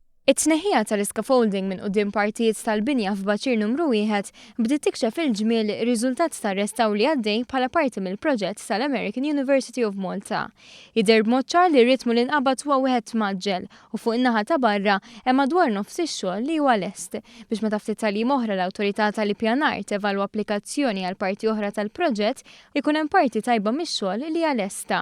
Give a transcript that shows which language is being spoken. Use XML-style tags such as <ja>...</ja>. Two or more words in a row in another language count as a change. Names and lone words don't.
<mt>It-tneħħija tal-scaffolding minn quddiem partijiet tal-binja f'Baċir numru 1 bdiet tikxef il-ġmiel riżultat tar-restaw li għaddej bħala parti mill-proġett tal-American University of Malta. Jidher b'mod ċar li r-ritmu li nqabad huwa wieħed maġġel u fuq in-naħa ta' barra hemm madwar nofs ix-xogħol li huwa lest biex meta ftit tagħlim oħra l-awtorità tal-ippjanar tevalwa applikazzjoni għal parti oħra tal-proġett ikun hemm parti tajba mix-xogħol li hija lesta.</mt>